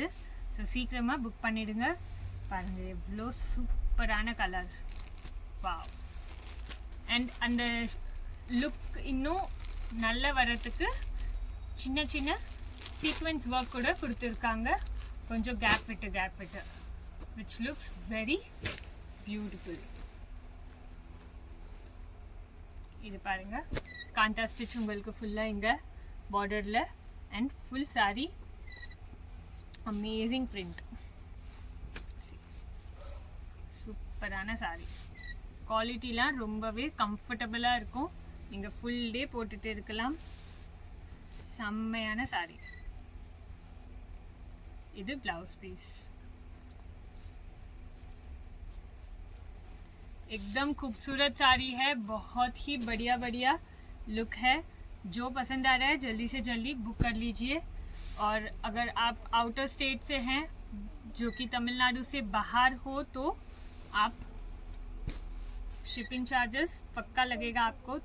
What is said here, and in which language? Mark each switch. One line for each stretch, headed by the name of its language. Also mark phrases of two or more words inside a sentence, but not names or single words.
Tamil: ஸோ சீக்கிரமாக புக் பண்ணிவிடுங்க. பாருங்கள் எவ்வளோ சூப்பரான கலர். வாவ். அண்ட் அந்த லுக் இன்னும் நல்ல வரதுக்கு சின்ன சின்ன
English: sequence work
Tamil: கூட கொடுத்துருக்காங்க, கொஞ்சம் கேப் விட்டு
English: which looks very beautiful.
Tamil: இது பாருங்க,
English: kantha stitch
Tamil: உங்களுக்கு ஃபுல்லா இங்க பார்டர்ல
English: and full saree amazing print.
Tamil: சூப்பரான saree, குவாலிட்டிலாம் ரொம்பவே கம்ஃபர்டபுளா இருக்கும், நீங்க
English: full day
Tamil: போட்டுட்டு இருக்கலாம். செம்மையான saree.
Hindi: இது
English: blouse piece,
Hindi: एकदम खूबसूरत साड़ी है, बहुत ही बढ़िया बढ़िया लुक है. जो पसंद आ रहा है जल्दी से जल्दी बुक कर लीजिए. और अगर आप
English: outer state
Hindi: से हैं, जो कि तमिलनाडु से बाहर हो, तो आप
English: shipping charges
Hindi: पक्का लगेगा आपको.